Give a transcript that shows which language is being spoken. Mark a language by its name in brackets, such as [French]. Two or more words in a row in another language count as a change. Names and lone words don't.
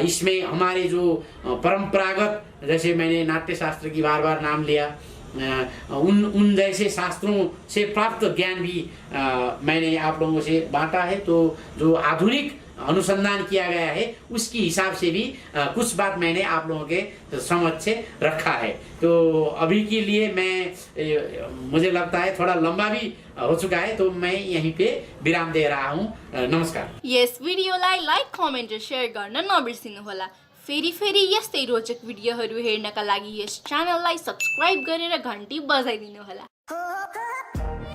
[Hindi] इसमें हमारे जो परंपरागत, जैसे मैंने नाट्य शास्त्र की बार नाम लिया, उन जैसे शास्त्रों से प्राप्त ज्ञान भी मैंने आप लोगों से बांटा है। तो जो आधुनिक अनुसंधान किया गया है उसकी हिसाब से भी कुछ बात मैंने आप लोगों के समझ से रखा है। तो अभी के लिए मुझे लगता है थोड़ा लंबा भी हो चुका है, तो मैं यहीं पे विराम दे रहा हूँ। नमस्कार। [Nepali] यस भिडियोलाई [English] like, comment [Nepali] र शेयर गर्न नबिर्सिनुहोला। फेरि यस्तै रोचक भिडियोहरू हेर्नका लागि यस च्यानललाई सब्स्क्राइब गरेर घन्टी बजाइदिनुहोला।